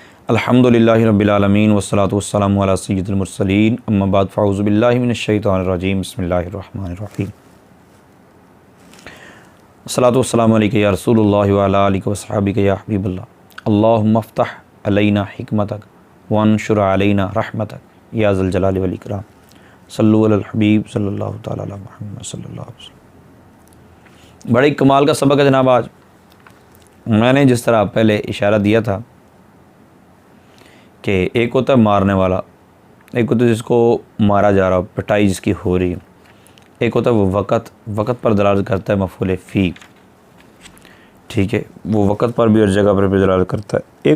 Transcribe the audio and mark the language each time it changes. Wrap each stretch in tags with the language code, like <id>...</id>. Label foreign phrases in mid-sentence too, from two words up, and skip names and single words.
<ar>الحمد لله رب العالمين والصلاة والسلام على سيد المرسلين أما بعد فأعوذ بالله من الشيطان الرجيم بسم الله الرحمن الرحيم الصلاة والسلام عليك يا رسول الله وعلى آلك وأصحابك يا حبيب الله اللهم افتح علينا حكمتك وانشر علينا رحمتك يا ذا الجلال والإكرام صلوا على الحبيب صلى الله تعالى على محمد صلى الله عليه وسلم.</ar> <ur>بڑے کمال کا سبق ہے جناب. آج میں نے جس طرح پہلے اشارہ دیا تھا کہ ایک ہوتا ہے مارنے والا، ایک ہوتا ہے جس کو مارا جا رہا، پٹائی جس کی ہو رہی ہے، ایک ہوتا ہے وہ وقت پر دلالت کرتا ہے</ur> <ar>مفعول فيه,</ar> <ur>ٹھیک ہے، وہ وقت پر بھی اور جگہ پر بھی دلالت کرتا ہے.</ur>